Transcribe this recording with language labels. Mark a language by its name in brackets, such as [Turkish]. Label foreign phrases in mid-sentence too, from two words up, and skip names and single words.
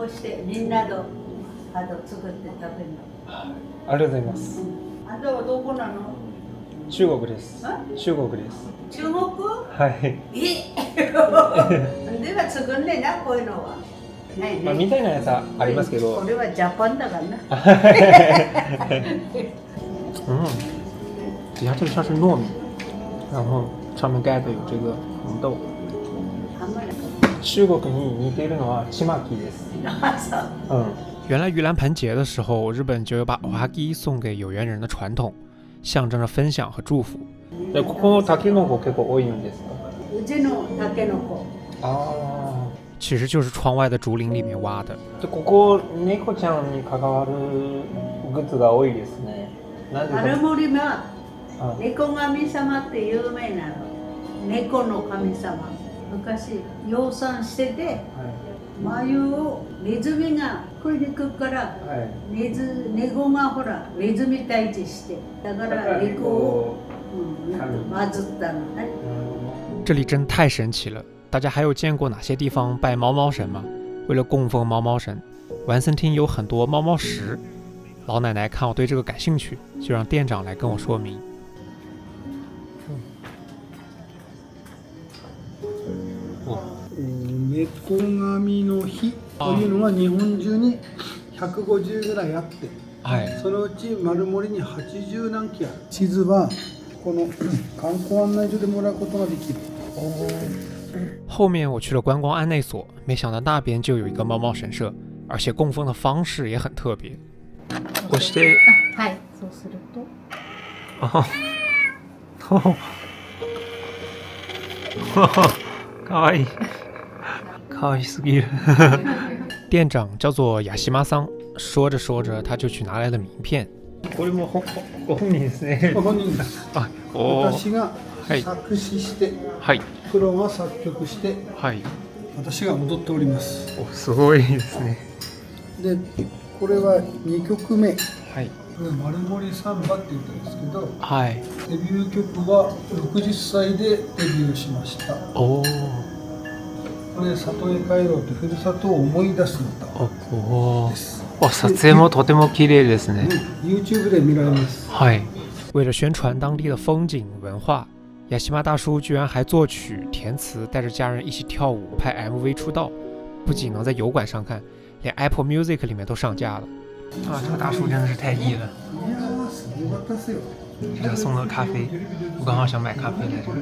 [Japanese] そしてみんなとあと作って食べるの。ありがとうございます。あんたはどこなの？中国です。中国です。中国？はい。では作んねえなこういうのは。ないね。みたいなやつはありますけど。これはジャパンだからな。 [Chinese] 底下这个像是糯米，然后上面盖的有这个红豆。 [Japanese] 中国に似ているのはちまきです。 [Chinese] 原来盂蘭盆节的时候，日本就有把おはぎ送给有缘人的传统，象征着分享和祝福。 [Japanese] ここタケノコ結構多いんですか？うちのタケノコ。ああ。 [Chinese] 其实就是窗外的竹林里面挖的。 [Japanese] ここ猫ちゃんに関わるグッズが多いですね。荒森は猫神様って有名なの。猫の神様。昔養蚕してて、繭をネズミが食いに来るから、猫がほらネズミ退治して、だから猫を祀ったのね。 [Chinese] 这里真太神奇了！大家还有见过哪些地方拜猫猫神吗？为了供奉猫猫神，完森町有很多猫猫石。老奶奶看我对这个感兴趣，就让店长来跟我说明。 [Japanese] 猫神の日というのが日本中に150ぐらいあって、そのうち丸森に80何基ある。地図はこの観光案内所でもらうことができる。 [Chinese] 后面我去了观光案内所，没想到那边就有一个猫猫神社，而且供奉的方式也很特别。 [Japanese] そして、はい、そうすると。かわいい。可愛すぎる。 [Chinese] 店長叫做ヤシマさん，说着说着他就去拿来了名片。 [Japanese] これもご本人ですね。ご本人です。私が作詞して、プロが作曲して、私が踊っております。すごいですね。で、これは2曲目。丸森サンバって言ったんですけど、デビュー曲は60歳でデビューしました。これ里へ帰ろうとふるさとを思い出す歌です。撮影もとても綺麗ですね。 YouTube で見られます。 [Chinese] 为了宣传当地的风景文化，雅西玛大叔居然还作曲填词，带着家人一起跳舞拍 MV 出道，不仅能在油管上看，连 Apple Music 里面都上架了。这个大叔真的是太艺了。给他送了咖啡，我刚好想买咖啡来着。